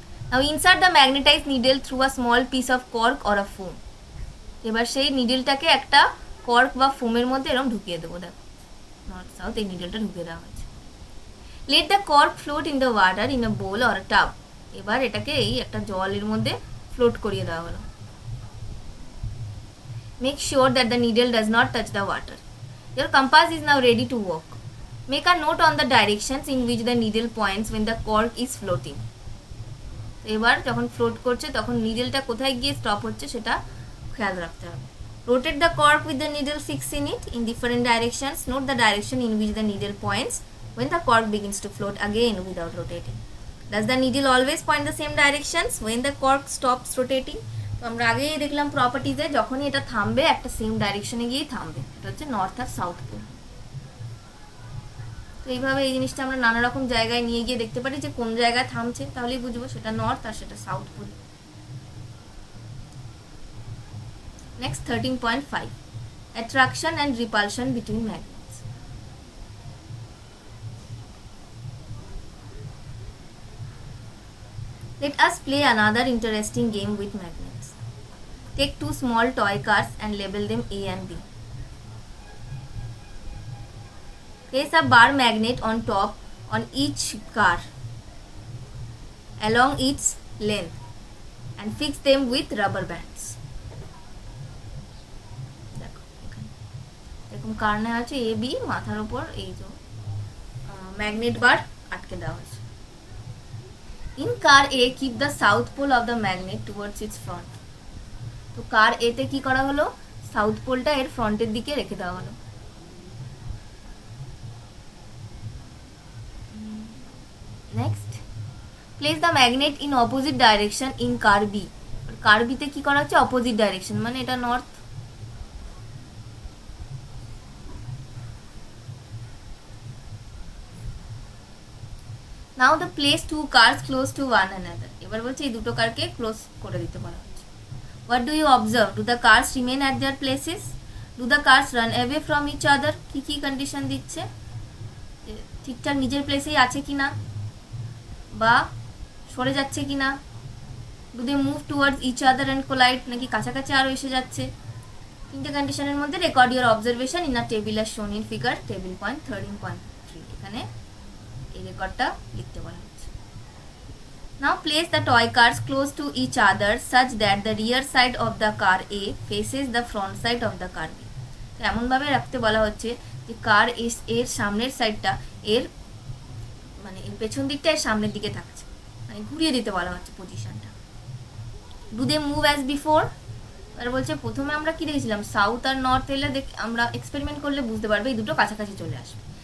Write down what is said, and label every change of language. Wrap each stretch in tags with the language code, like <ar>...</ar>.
<en>Now insert the magnetize needle through a small piece of cork or a foam.</en> <bn>এবার সেই নিডেলটাকে একটা cork বা ফোমের মধ্যে এরকম ঢুকিয়ে দেবো। দেখো নর্থ সাউথ এই নিডেলটা ঢুকিয়ে দেওয়া হয়েছে।</bn> <en>Let the cork float in the water in a bowl or a tub.</en> <bn>এবার এটাকে এই একটা জলের মধ্যে ফ্লোট করিয়ে দেওয়া হলো।</bn> <en>Make sure that the needle does not touch the water. Your compass is now ready to work. Make a note on the directions in which the needle points when the cork is floating.</en> <bn>এবার যখন float করছে তখন নিডেলটা কোথায় গিয়ে stop হচ্ছে সেটা খেয়াল রাখতে হবে।</bn> <en>Rotate the cork with the needle fixed in it in different directions. Note the direction in which the needle points when the cork begins to float again without rotating. Does the needle always point the same directions when the cork stops rotating?</en> <bn>তো আমরা আগেই দেখলাম প্রপার্টিতে, যখনই এটা থামবে একটা same ডাইরেকশনে গিয়েই থামবে, এটা হচ্ছে নর্থ আর সাউথ পোল। তো এইভাবে এই জিনিসটা আমরা নানা রকম জায়গায় নিয়ে গিয়ে দেখতে পারি যে কোন জায়গায় থামছে, তাহলেই বুঝবো সেটা নর্থ আর সেটা south pole.</bn> <en>Next 13.5 attraction and repulsion between magnets. Let us play another interesting game with magnets. Take two small toy cars and label them A and B. Place a bar magnet on top on each car along its length and fix them with rubber bands.</en> <bn>দেখো এখানে এরকম কার নেওয়া আছে A, B, মাথার উপর এই যে magnet বার আটকে দেওয়া হয়েছে।</bn> <en>In car A, keep the south pole of the magnet towards its front.</en> <bn>তো কার এ তে কি করা হলো, সাউথ পোলটা এর ফ্রন্টের দিকে রেখে দেওয়া হলো।</bn> <en>Next, place the magnet in opposite direction in car B.</en> <bn>কার বিতে কি করা হচ্ছে, অপোজিট ডাইরেকশন, মানে এটা north.</bn> <en>Now the place two cars close to one another.</en> <bn>এবার বলছে এই দুটো কারকে ক্লোজ করে দিতে বলা হচ্ছে।</bn> <en>What do you observe? Do the cars remain at their places? Do the cars run away from each other?</en> <bn>কি কন্ডিশন দিচ্ছে, ঠিকঠাক নিজের প্লেসেই আছে কিনা বা সরে যাচ্ছে কিনা।</bn> <en>Do they move towards each other and collide?</en> <bn>নাকি কাছাকাছি আরও এসে যাচ্ছে। তিনটে কন্ডিশনের মধ্যে</bn> <en>Record your observation in a table আর shown in figure table point 13.3।</en> <bn>এখানে এই রেকর্ডটা লিখতে বলা হচ্ছে।</bn> <en>Now place the toy cars close to each other such that the rear side of the car A faces the front side of the car B.</en> <bn>তো এমনভাবে রাখতে বলা হচ্ছে যে কার এর সামনের সাইডটা এর মানে এর পেছন দিকটা এর সামনের দিকে থাকছে, মানে ঘুরিয়ে দিতে বলা হচ্ছে পজিশনটা।</bn> <en>Do they move as before.</en> <bn>আর বলছে প্রথমে আমরা কি দেখেছিলাম, সাউথ আর নর্থ এলে আমরা এক্সপেরিমেন্ট করলে বুঝতে পারবে এই দুটো কাছাকাছি চলে আসবে।</bn>